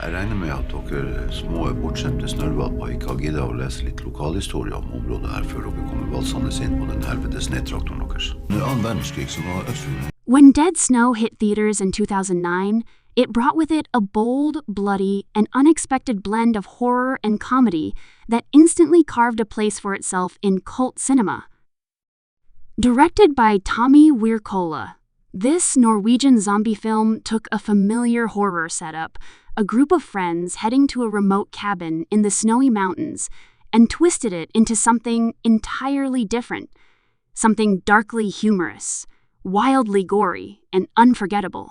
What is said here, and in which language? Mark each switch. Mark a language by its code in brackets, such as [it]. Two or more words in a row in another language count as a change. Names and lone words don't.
[no] Jeg regner med at dere små bortskjemte snørrvalper ikke har giddet å lese litt lokalhistorie om området her før dere kommer valsende inn på den helvetes nedtraktoren deres. Under annen verdenskrig så var Østfjorden. [en] When Dead Snow hit theaters in 2009, it brought with it a bold, bloody, and unexpected blend of horror and comedy that instantly carved a place for itself in cult cinema. Directed by Tommy Wirkola, this Norwegian zombie film took a familiar horror setup, a group of friends heading to a remote cabin in the snowy mountains, and twisted it into something entirely different, something darkly humorous, wildly gory, and unforgettable.